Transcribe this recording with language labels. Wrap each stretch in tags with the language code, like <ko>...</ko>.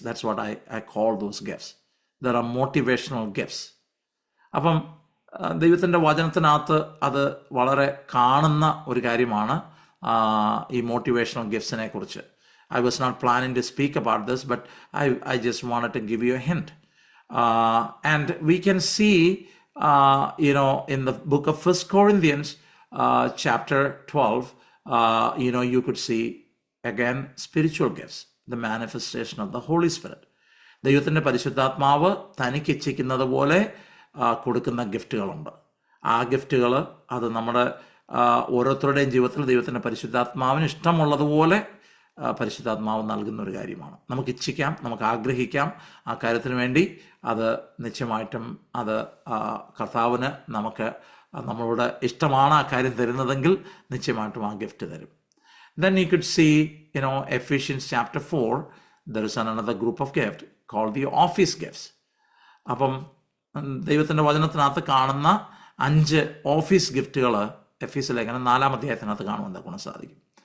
<en>That's what I call those gifts. There are motivational gifts.</en> <ml>അപ്പം ദൈവത്തിൻ്റെ വചനത്തിനകത്ത് അത് വളരെ കാണുന്ന ഒരു കാര്യമാണ് ഈ മോട്ടിവേഷണൽ ഗിഫ്റ്റ്സിനെ കുറിച്ച്.</ml> <en>I was not planning to speak about this, but I just wanted to give you a hint. And we can see, in the book of 1 Corinthians, chapter 12, you could see again spiritual gifts, the manifestation of the Holy Spirit.</en> <ml>ദൈവത്തിൻ്റെ പരിശുദ്ധാത്മാവ് തനിക്ക് ഇച്ഛിക്കുന്നത് പോലെ കൊടുക്കുന്ന ഗിഫ്റ്റുകളുണ്ട്. ആ ഗിഫ്റ്റുകൾ അത് നമ്മുടെ ഓരോരുത്തരുടെയും ജീവിതത്തിൽ ദൈവത്തിൻ്റെ പരിശുദ്ധാത്മാവിന് ഇഷ്ടമുള്ളതുപോലെ പരിശുദ്ധാത്മാവ് നൽകുന്ന ഒരു കാര്യമാണ്. നമുക്ക് ഇച്ഛിക്കാം, നമുക്ക് ആഗ്രഹിക്കാം ആ കാര്യത്തിന് വേണ്ടി. അത് നിശ്ചയമായിട്ടും അത് കർത്താവിന് നമ്മളോട് ഇഷ്ടമാണ് ആ കാര്യം തരുന്നതെങ്കിൽ നിശ്ചയമായിട്ടും ആ ഗിഫ്റ്റ് തരും.</ml> <en>Then you could see, Ephesians chapter 4, there is another group of gifts called the office gifts.</en> <ml>അപ്പം ദൈവത്തിൻ്റെ വചനത്തിനകത്ത് കാണുന്ന 5 ഓഫീസ് ഗിഫ്റ്റുകൾ എഫീസ് ലേഖനം 4-ാം അധ്യായത്തിനകത്ത് കാണുവാൻ സാധിക്കും.</ml>